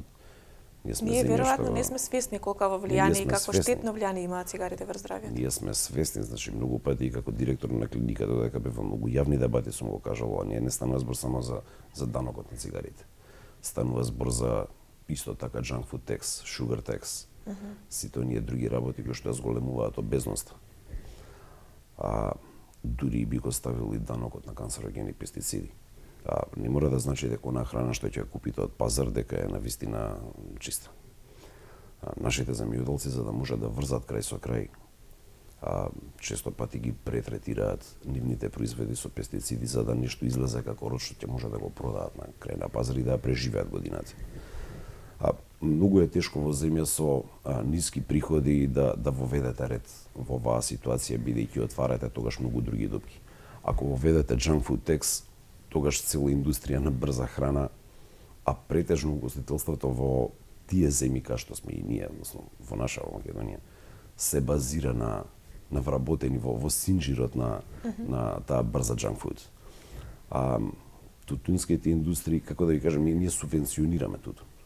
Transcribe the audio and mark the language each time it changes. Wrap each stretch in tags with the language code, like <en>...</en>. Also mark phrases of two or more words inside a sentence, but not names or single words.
<mk>Ние веројатно не сме свесни колкава влијание и како штетно влијание имаат цигарите врз здравјето. Ние сме свесни, значи многу пати и како директор на клиниката додека бев во многу јавни дебати сум го кажал, ова не станува збор само за данокот на цигарите. Станува збор за исто така</mk> <en>junk food tax, sugar tax,</en> <mk>сите оние други работи кои што ја зголемуваат обезноста. Дури би го ставил и данокот на канцерогени пестициди. Не мора да значи дека онаа храна што ќе ја купите од пазар дека е навистина чиста. Нашите земјоделци, за да можат да врзат крај со крај, често пати ги претретираат нивните производи со пестициди за да нешто излезе како род што ќе може да го продаат на крај на пазар и да ја преживеат годината. Многу е тешко во земја со ниски приходи да воведете ред во оваа ситуација, бидејќи отварате тогаш многу други дупки. Ако воведете</mk> <en>junk food tax,</en> <mk>тогаш цела индустрија на брза храна, а претежно угостителството во тие земји кај што сме и ние, односно во наша Македонија, се базира на вработени во синџирот на таа брза</mk> <en>junk food.</en> <mk>Тутунските индустрии, како да ви кажам, ние субвенционираме тутун.</mk>